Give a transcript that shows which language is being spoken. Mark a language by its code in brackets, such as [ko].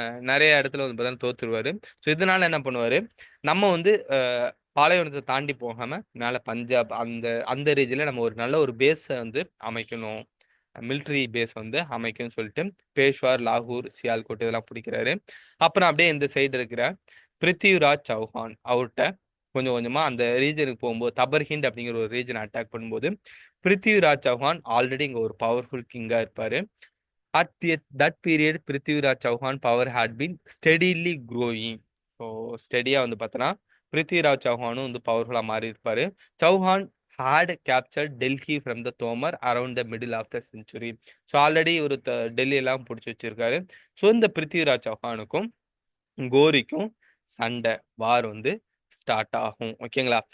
[ta] நிறைய இடத்துல வந்து பார்த்தீங்கன்னா தோத்துருவாரு. ஸோ இதனால என்ன பண்ணுவாரு, நம்ம வந்து பாலைவனத்தை தாண்டி போகாம மேல பஞ்சாப் அந்த அந்த ரீஜன்ல நம்ம ஒரு நல்ல ஒரு பேஸை வந்து அமைக்கணும், மிலிட்ரி பேஸ் வந்து அமைக்கணும்னு சொல்லிட்டு பேஷ்வார், லாகூர், சியால்கோட் இதெல்லாம் பிடிக்கிறாரு. அப்புறம் அப்படியே இந்த சைடு இருக்கிற பிருத்திவிராஜ் சௌஹான் அவர்கிட்ட கொஞ்சம் கொஞ்சமா அந்த ரீஜனுக்கு போகும்போது தபர்ஹிண்ட் அப்படிங்கிற ஒரு ரீஜனை அட்டாக் பண்ணும்போது பிருத்திவிராஜ் சௌஹான் ஆல்ரெடி இங்க ஒரு பவர்ஃபுல் கிங்கா இருப்பாரு. [en] At that period, Prithviraj Chauhan power had been steadily growing. [ta] So ஸ்டெடியா வந்து பார்த்தோன்னா பிருத்திவிராஜ் சௌஹானும் வந்து பவர்ஃபுல்லாக மாறி இருப்பாரு. [en] Chauhan had captured Delhi from the Tomar around the middle of the century. [ta] So already ஒரு டெல்லி எல்லாம் பிடிச்சி வச்சிருக்காரு. ஸோ இந்த பிருத்திவிராஜ் சௌஹானுக்கும் கோரிக்கும் சண்டை வார் வந்து ஸ்டார்ட் ஆகும். ஓகேங்களா?